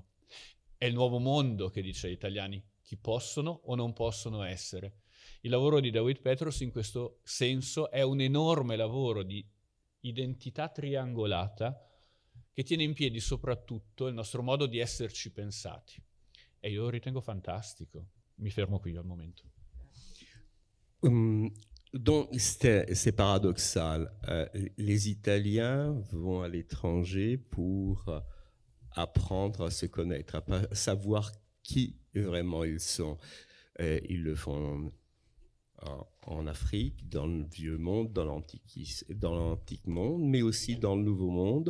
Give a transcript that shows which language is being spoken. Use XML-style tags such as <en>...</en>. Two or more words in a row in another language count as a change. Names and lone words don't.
<it>È il Nuovo Mondo che dice agli italiani chi possono o non possono essere. Il lavoro di Dawit Petros in questo senso è un enorme lavoro di identità triangolata che tiene in piedi soprattutto il nostro modo di esserci pensati. E io lo ritengo fantastico. Mi fermo qui al momento.</it> <fr>Donc c'est paradoxal. Les Italiens vont à l'étranger pour apprendre à se connaître, à savoir qui vraiment ils sont. Ils le font en Afrique, dans le vieux monde, dans l'antique monde, mais aussi dans le nouveau monde.</fr>